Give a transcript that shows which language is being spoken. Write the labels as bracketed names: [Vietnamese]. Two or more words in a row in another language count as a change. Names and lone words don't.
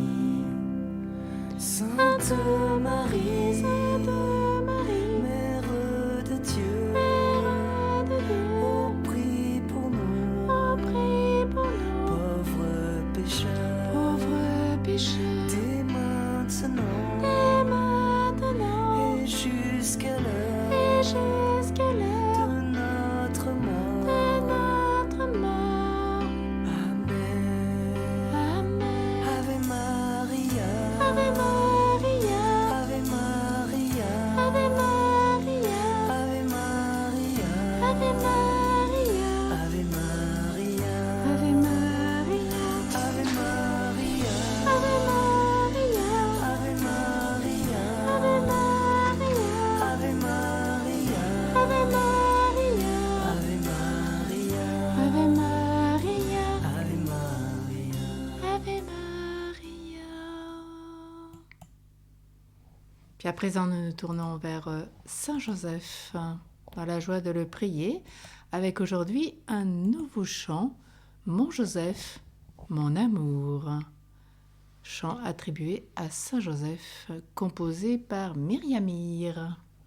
[French] Sainte Marie, Mère de Dieu, oh, prie pour nous, pauvres pécheurs, dès maintenant, et jusqu'à l'heure de notre mort. Amen. [Latin] Ave Maria, Ave Maria, Ave Maria, Ave Maria, Ave Maria, Ave Maria, Ave Maria, Ave Maria, Ave Maria, Ave Maria, Ave Maria, Ave Maria, Ave Maria, Ave Maria, Ave Maria, Ave Maria, Ave Maria, Ave Maria. [French] Puis à présent, nous nous tournons vers Saint Joseph, dans la joie de le prier, avec aujourd'hui un nouveau chant, Mon Joseph, mon amour. Chant attribué à Saint Joseph, composé par Myriamir.